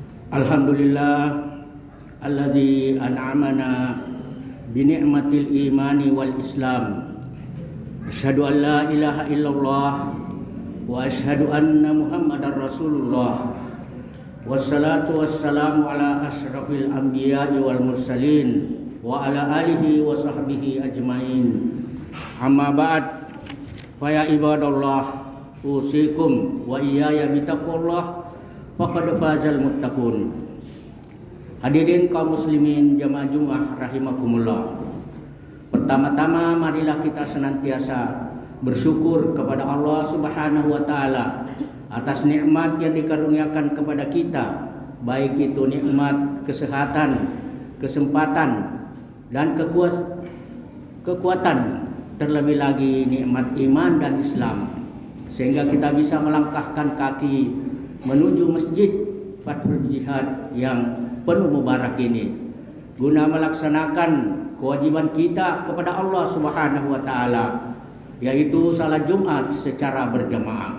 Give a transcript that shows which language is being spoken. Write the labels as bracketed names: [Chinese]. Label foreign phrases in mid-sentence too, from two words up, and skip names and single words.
[Arabic] الحمد لله الذي أنعمنا بنعمة الإيمان والإسلام. أشهد أن لا إله إلا الله وأشهد أن محمدا رسول الله. والصلاة والسلام على أشرف الأنبياء والمرسلين وعلى آله وصحبه أجمعين. أما بعد، فيا عباد الله، أوصيكم وإياي بتقوى الله فقد فاز المتقون. [Indonesian] Hadirin kaum muslimin jamaah Jumat rahimakumullah. Pertama-tama marilah kita senantiasa bersyukur kepada Allah [Arabic] سبحانه وتعالى [Indonesian] atas nikmat yang dikaruniakan kepada kita, baik itu nikmat kesehatan, kesempatan dan kekuatan, terlebih lagi nikmat iman dan Islam, sehingga kita bisa melangkahkan kaki menuju masjid Fathul Jihad yang penuh mubarak ini guna melaksanakan kewajiban kita kepada Allah [Arabic] سبحانه وتعالى, [Indonesian] yaitu salat Jumat secara berjamaah.